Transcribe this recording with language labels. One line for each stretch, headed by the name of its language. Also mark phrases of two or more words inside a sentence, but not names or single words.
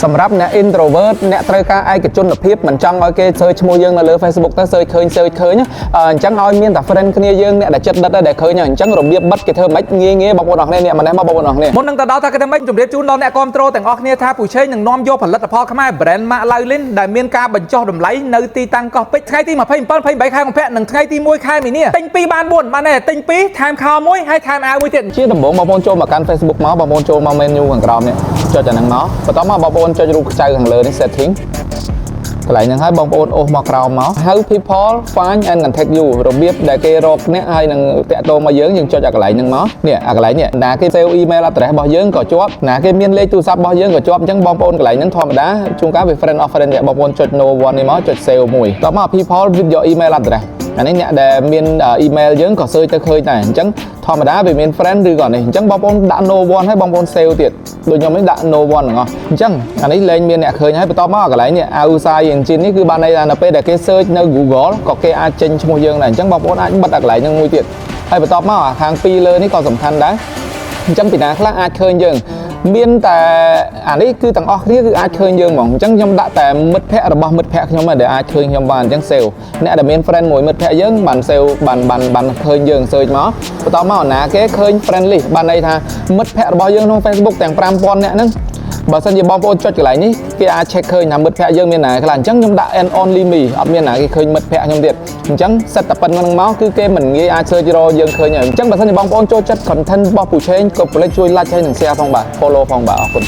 Khmer: សម្រាប់អ្នក introvert អ្នកត្រូវការឯកជនភាពមិនចង់ឲ្យគេ search ឈ្មោះយើងនៅលើ Facebook ទៅ search ឃើញអញ្ចឹងឲ្យមានតែ friend គ្នាយើងអ្នកដែលចិត្តដិតដែលឃើញអញ្ចឹងរបៀបបិទគេធ្វើមិនងាយបងប្អូនអរគ្នាអ្នកម្នេះមកបងប្អូនអរគ្នាមុននឹងទៅដល់ថាគេធ្វើមិនជម្រាបជូនដល់អ្នកគ្រប់គ្រងទាំងអស់គ្នាថាពូឆេងនឹងនាំយកផលិតផលខ្មែរ brand Mac Laulin ដែលមានការបញ្ចុះតម្លៃនៅទីតាំងកោះពេជ្រថ្ងៃទី27 28ខែកុម្ភៈនិងថ្ងៃទី1ខែមីនាទិញ2បាន4បានទេទិញ2ថែមខោ1ហើយថែមអាវមួយទៀត ជាដំបូងបងប្អូនចូលមកកាន់ Facebook មកបងប្អូនចូលមក menu ខាងក្រោមនេះចុចអាហ្នឹងមកបន្ទាប់មកបងប្អូនចុចរូបខ្ចៅខាងលើនេះ setting កន្លែងហ្នឹងហើយបងប្អូនអូសមកក្រោមមក
English: How people find and contact you
Khmer: របៀបដែលគេរកអ្នកហើយនឹងតាក់ទងមកយើងចុចអាកន្លែងហ្នឹងមកនេះអាកន្លែងនេះណាគេ
English: save email address
Khmer: របស់យើងក៏ជាប់ណាគេមានលេខទូរស័ព្ទ របស់យើងក៏ជាប់អញ្ចឹងបងប្អូនកន្លែងហ្នឹងធម្មតាជួនកាលវា
English: friend of friend
Khmer: បងប្អូនចុច
English: no one
Khmer: នេះមកចុច save មួយដល់មក
English: people with your email address
Khmer: អានេះអ្នកដែលមាន email យើងក៏ search ទៅឃើញដែរអញ្ចឹងធម្មតាវាមាន friend ឬក៏នេះអញ្ចឹងបងប្អូនដាក់
English: no one
Khmer: ហើយបងប្អូន save ទៀតដូចខ្ញុំនេះដាក់
English: no one
Khmer: ទាំងអស់អញ្ចឹងអានេះលែងមានអ្នកឃើញហើយបន្តមកកន្លែងនេះ
English: outside engine
Khmer: នេះគឺបានន័យថានៅពេលដែលគេ search នៅ Google ក៏គេអាចចេញឈ្មោះយើងដែរអញ្ចឹងបងប្អូនអាចបិទអាកន្លែងហ្នឹងមួយ ទៀតហើយបន្តមកខាងពីរលើនេះក៏សំខាន់ដែរអញ្ចឹងពីណាខ្លះអាចឃើញយើងមានតែអានេះគឺទាំងអស់គ្នាគឺអាចឃើញយើងហ្មងអញ្ចឹងខ្ញុំ ដាក់តែមិត្តភ័ក្តិរបស់មិត្តភ័ក្តិខ្ញុំដែលអាចឃើញខ្ញុំបានអញ្ចឹង save អ្នកដែលមាន friend មួយមិត្តភ័ក្តិយើងបាន save បានឃើញយើង search មកបន្តមកណាគេឃើញ friend list បានន័យថាមិត្តភ័ក្តិរបស់យើងក្នុង Facebook ទាំង 5000 នាក់ហ្នឹងបើសិនជាបងប្អូនចុចកន្លែងនេះគេអាច check ឃើញថាមិត្តភ័ក្តិយើងមានណាខ្លះអញ្ចឹងខ្ញុំដាក់
English: and only me
Khmer: អត់មានណាគេឃើញមិត្តភ័ក្តិខ្ញុំទៀតអញ្ចឹង set តែប៉ុណ្្នឹងមកគឺគេមិនងាយអាច search រកយើងឃើញហើយអញ្ចឹងបើសិនជាបងប្អូនចូលចិត្ត content របស់ពូឆេងក៏កុំភ្លេចជួយ like ហើយនិង share ផងបាទ follow ផងបាទអរគុណ